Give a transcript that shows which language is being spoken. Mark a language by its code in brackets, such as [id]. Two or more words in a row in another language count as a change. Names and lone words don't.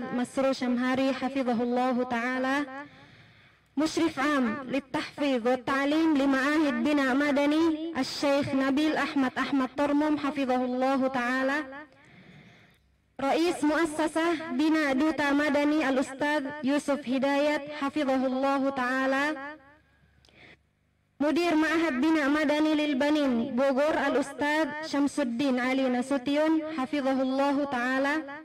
[ar] مسرور شمهري حفظه الله تعالى، مشرف عام للتحفيظ والتعليم لمعاهد بينا مدني الشيخ نبيل أحمد ترموم حفظه الله تعالى، رئيس مؤسسة بينا دوتا مدني الأستاذ يوسف هداية حفظه الله تعالى، مدير معهد بينا مدني للبنين بوغور الأستاذ شمس الدين علي ناسوتيون حفظه الله تعالى,